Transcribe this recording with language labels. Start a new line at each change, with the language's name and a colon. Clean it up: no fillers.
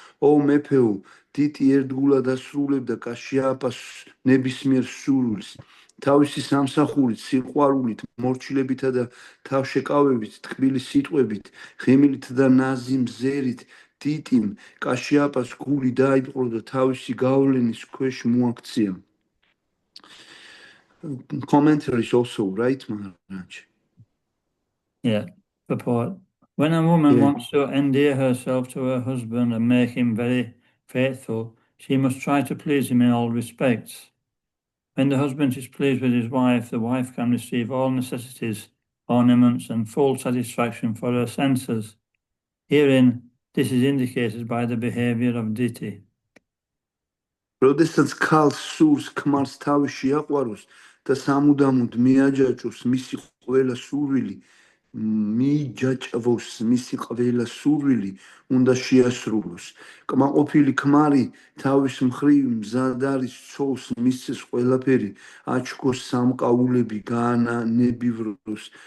Georgian: ო მეფეო, დიტი ერთგულად ასრულებდა კაშიაპას ნებისმიერ სურვილს. თავისი სამსახურით, სიყვარულით, მორჩილებითა და თავშეკავებით, ტკბილი სიტყვებით, ღიმილით და ნაზი მზერით დიტიმ კაშიაპას გული დაიპყრო და თავისი გავლენის ქვეშ მოაქცია.
English: Commentary is also right, Maharaj. Yeah, purport. When a woman wants to endear herself to her husband and make him very faithful, she must try to please him in all respects. When the husband is pleased with his wife, the wife can receive all necessities, ornaments, and full satisfaction for her senses. Herein, this is indicated by the behavior of Diti.
Georgian: როდესაც ქალს სურს ქმარს თავი შეაყვაროს და სამუდამოდ მიაჯაჭოს მისი ყველა სურვილი, მიჯაჭვოს მისი ყველა სურვილი უნდა შეასრულოს. კმაყოფილი ქმარი თავის მხრივ მზად არის ცოლს მისცეს ყველაფერი, აჩქოს სამკაულები, გაანებივროს.